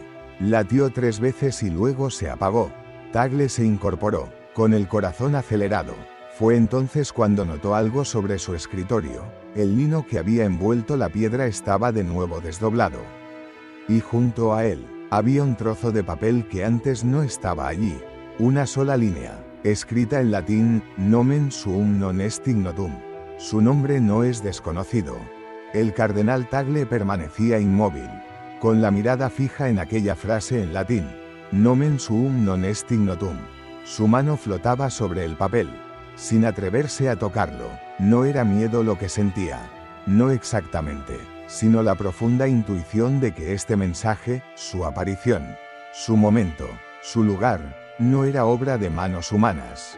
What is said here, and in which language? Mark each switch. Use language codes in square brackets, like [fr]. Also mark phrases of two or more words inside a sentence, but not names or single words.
[es] Latió 3 veces y luego se apagó. Tagle se incorporó, con el corazón acelerado. Fue entonces cuando notó algo sobre su escritorio. El lino que había envuelto la piedra estaba de nuevo desdoblado. Y junto a él, había un trozo de papel que antes no estaba allí. Una sola línea, escrita en latín: [la] Nomen suum non est ignotum. [es] Su nombre no es desconocido. El cardenal Tagle permanecía inmóvil, con la mirada fija en aquella frase en latín: [la] Nomen suum non est ignotum. [es] Su mano flotaba sobre el papel, sin atreverse a tocarlo. No era miedo lo que sentía. No exactamente, sino la profunda intuición de que este mensaje, su aparición, su momento, su lugar, no era obra de manos humanas.